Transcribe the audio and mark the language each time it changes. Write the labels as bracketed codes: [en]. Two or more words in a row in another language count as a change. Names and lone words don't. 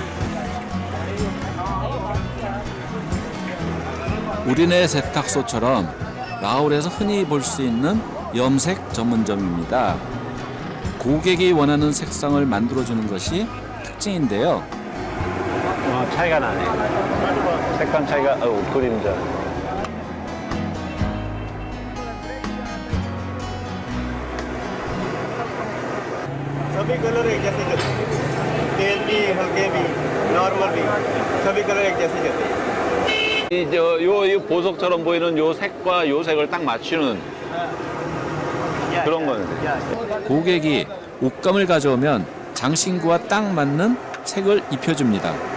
[ko] 우리네 세탁소처럼 라오르에서 흔히 볼 수 있는 염색 전문점입니다. 고객이 원하는 색상을 만들어주는 것이 특징인데요. 차이가 나네. 색감 차이가, 그림자. [hi] सभी कलर एक जैसे चलते हैं, तेल भी हल्के भी नॉर्मल भी सभी कलर एक जैसे चलते हैं। [ko] 이 보석처럼 보이는 요 색과 요 색을 딱 맞추는 그런 거는. 고객이 옷감을 가져오면 장신구와 딱 맞는 색을 입혀줍니다.